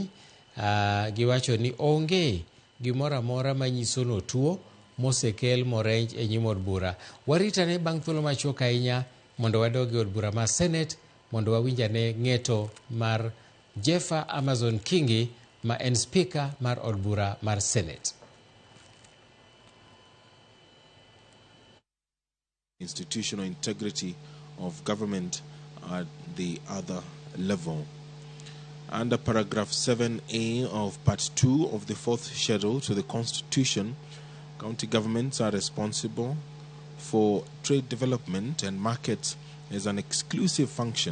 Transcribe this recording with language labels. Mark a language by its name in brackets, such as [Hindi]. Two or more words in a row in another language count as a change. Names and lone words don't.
[Luo (Kenya and Tanzania)] Giwacho ni onge gimoro amora manyiso no tuo mosekel morenj e nyim od bura. Waritane bang' thuolo machuok ahinya mondo wadogi od bura mar Senet mondo wawinjane ng'eto mar Jeffa Amazon Kingi ma en speaker mar od bura mar Senet. [English] Institutional integrity of government at the other level. Under paragraph 7A of part 2 of the 4th schedule to the Constitution, county governments are responsible for trade development and markets is an exclusive function.